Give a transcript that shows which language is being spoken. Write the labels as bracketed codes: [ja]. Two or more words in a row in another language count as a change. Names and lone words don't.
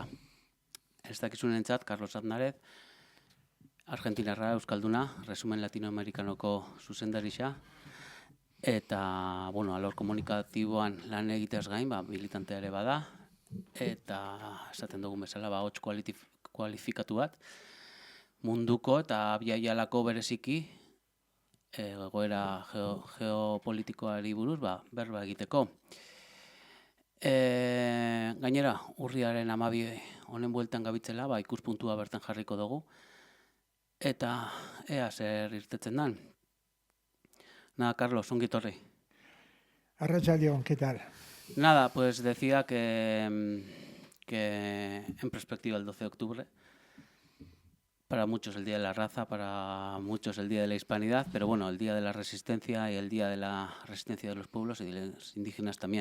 [eu] Ez dakizunentzat, Carlos Aznarez, Argentinarra euskalduna, resumen latinoamerikanoko zuzendarixa, eta, alor komunikatiboan lan egitez gain, militantea ere bada, eta esaten dugun bezala, hots kualifikatu bat, munduko eta abiaialako bereziki egoera geopolitikoari buruz berba egiteko. Gainera, urriaren 12 honen bueltan gabitzela, ikuspuntua bertan jarriko dugu, eta ea zer irtetzen dan. Nada, Carlos, ongi etorri. Arratsaldeon, [es] ¿qué tal? Nada, pues decía que en perspectiva el 12 de octubre, para muchos el Día de la Raza, para muchos el Día de la Hispanidad, pero bueno, el Día de la Resistencia y el Día de la Resistencia de los Pueblos y de los indígenas también.